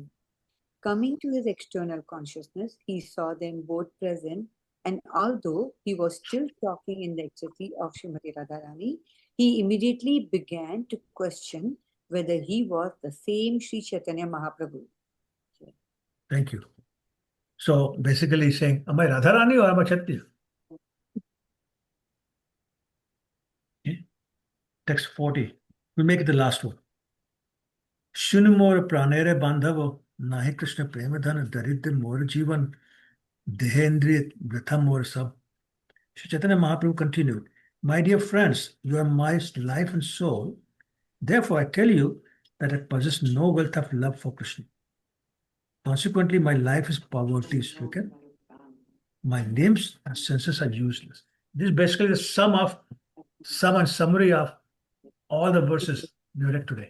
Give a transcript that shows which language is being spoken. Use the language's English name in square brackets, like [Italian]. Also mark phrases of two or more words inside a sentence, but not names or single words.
[English] Coming to his external consciousness, he saw them both present, and although he was still talking in the ecstasy of Srimati Radha Rani, he immediately began to question whether he was the same Sri Chaitanya Mahaprabhu. Thank you. So basically he's saying, am I Radharani or am I Chaitanya? Okay. Text 40. We'll make it the last one. [Bangla] শুন মোর প্রাণের বান্ধব নাহি কৃষ্ণ প্রেমধন দারিদ্র্য মোর জীবন দেহেন্দ্রিয় বৃথা মোর সব. [English] Sri Chaitanya Mahaprabhu continued, my dear friends, you are my life and soul. Therefore, I tell you that I possess no wealth of love for Krishna. Consequently, my life is poverty-stricken. My limbs and senses are useless. This is basically the sum and summary of all the verses we read today.